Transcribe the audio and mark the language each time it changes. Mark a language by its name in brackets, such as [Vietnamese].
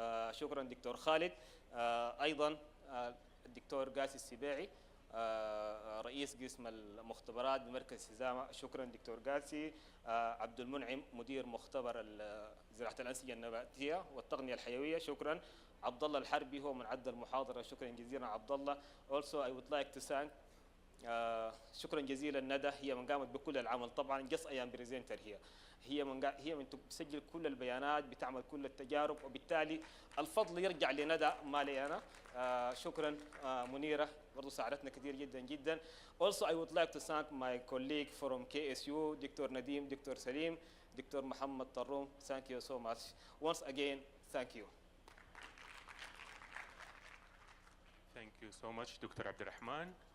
[Arabic] شكرا دكتور خالد. أيضا الدكتور قاسي السباعي رئيس قسم المختبرات بمركز استدامة. شكرا دكتور قاسي. عبد المنعم مدير مختبر زراعة الأنسجة النباتية والتقنية الحيوية. شكرا. عبد الله الحربي هو من عد المحاضرة. شكرا جزيلا عبد الله. [English] Also I would like to thank [Arabic] شكرا جزيلا ندى، هي من قامت بكل العمل طبعا. [English] just I am presenter here. [Arabic] هي من تسجل كل البيانات، بتعمل كل التجارب، وبالتالي الفضل يرجع لندى ما لي انا. شكرا منيره، برضه ساعدتنا كثير جدا جدا. [English] Also I would like to thank my colleague from KSU, Dr. Nadim, Dr. Salim, Dr. Muhammad Tarroum. Thank you so much. Once again, thank you. Thank you so much, Dr. Abdalrahman.